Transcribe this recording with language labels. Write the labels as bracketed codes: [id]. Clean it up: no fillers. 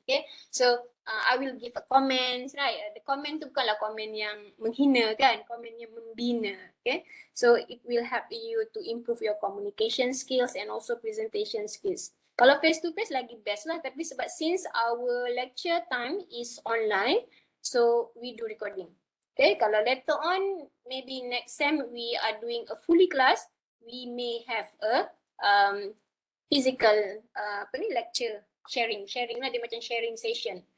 [en] Okay, so I will give a comment, right? The comment [ms] tu bukanlah komen yang menghina kan, komen yang membina. [en] Okay, so it will help you to improve your communication skills and also presentation skills. Kalau face to face [ms] lagi best lah, tapi sebab [en] since our lecture time is online, so we do recording. Okay, kalau later on, maybe next sem we are doing a fully class, we may have a physical lecture sharing lah, dia macam sharing session.